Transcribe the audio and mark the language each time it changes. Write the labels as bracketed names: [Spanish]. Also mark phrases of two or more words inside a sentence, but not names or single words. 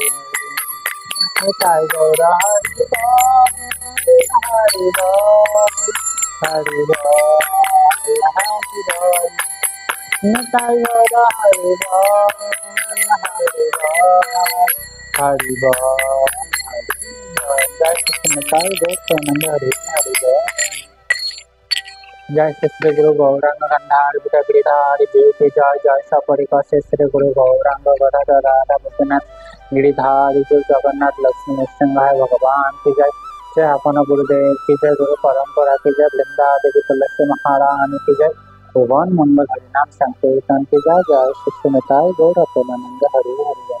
[Bangla] নিতাই গৌর হরি বল, হরি বল, হরি বল, হরি বল। নিতাই গৌর হরি বল, হরি বল, হরি বল, হরি বল। জয় শ্রী নিতাই গৌর প্রেমানন্দ হরি হরি বল। [Hindi] जय श्री गुरु गौरांग गंधार गिरिधारी देव की जय, जय सपरिकर श्री गुरु गौरांग गदाधर राधा गोपीनाथ गिरिधारी जो जगन्नाथ लक्ष्मी नृसिंह भगवान की जय। जय अपन गुरुदेव की जय, गुरु परंपरा की जय, वृंदा देवी तुलसी महारानी की जय, भुवन मंगल हरिनाम संकीर्तन की जय। जय श्री निताई गौर प्रेमानंद हरि हरि।